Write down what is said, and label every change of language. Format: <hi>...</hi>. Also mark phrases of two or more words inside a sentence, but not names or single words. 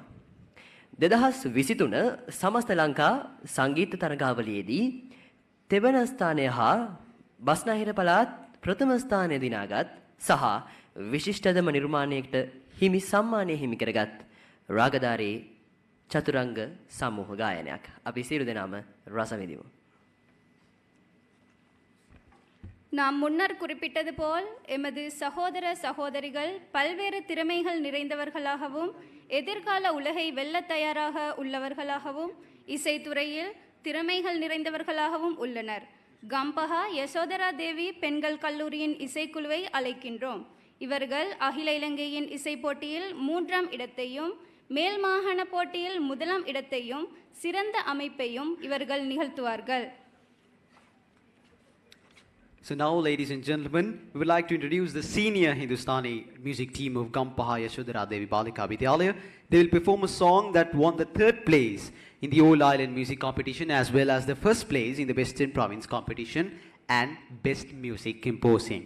<si>2023 සමස්ත ලංකා සංගීත තරගාවලියේදී තෙවන ස්ථානය හා බස්නාහිර පළාත් ප්‍රථම ස්ථානය දිනාගත් සහ විශිෂ්ටතම නිර්මාණයකට හිමි සම්මානය හිමි කරගත් රාගධාරී චතුරංග සමූහ ගායනයක්. අපි සියලු දෙනාම රස විඳිමු.</si> <ta>நாம் முன்னர் குறிப்பிட்டது போல் எமது சகோதர சகோதரிகள் பல்வேறு திறமைகள் நிறைந்தவர்களாகவும் எதிர்கால உலகை வெல்லத் தயாராக உள்ளவர்களாகவும் இசைத்துறையில் திறமைகள் நிறைந்தவர்களாகவும் உள்ளனர். கம்பஹா யசோதரா தேவி பெண்கள் கல்லூரியின் இசைக்குழுவை அழைக்கின்றோம். இவர்கள் அகில இலங்கையின் இசை போட்டியில் 3ஆம் இடத்தையும் மேல் மாகாண போட்டியில் 1ஆம் இடத்தையும் சிறந்த அமைப்பையும் இவர்கள் நிகழ்த்துவார்கள்.</ta> <en>So now, ladies and gentlemen, we would like to introduce the senior Hindustani music team of Gampaha Yashodhara Devi Balika Vidyalaya. They will perform a song that won the 3rd place in the All Island Music Competition as well as the 1st place in the Western Province Competition and Best Music Composing.</en>